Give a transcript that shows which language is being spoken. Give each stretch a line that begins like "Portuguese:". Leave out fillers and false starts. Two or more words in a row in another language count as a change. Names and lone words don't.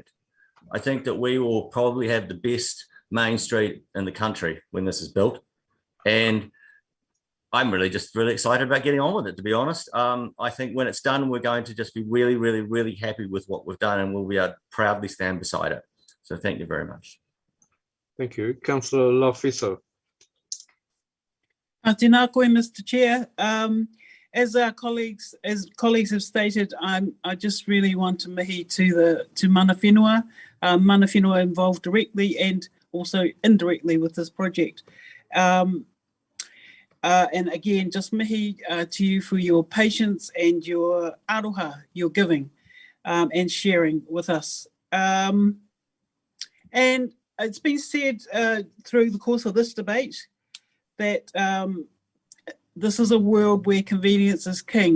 English: I think that we will probably have the best main street in the country when this is built. And I'm really excited about getting on with it, to be honest. I think when it's done, we're going to just be really, really, really happy with what we've done, and we'll be able to proudly stand beside it. So thank you very much. Thank you. Councillor Lofiso.
Māori: Tēnā koe,
English: Mr. Chair. As colleagues have stated, I just really want to mihi to
Māori: mana whenua
English: involved directly and also indirectly with this project. And again, just mihi to you for your patience and your aroha, your giving and sharing with us. And it's been said through the course of this debate that this is a world where convenience is king.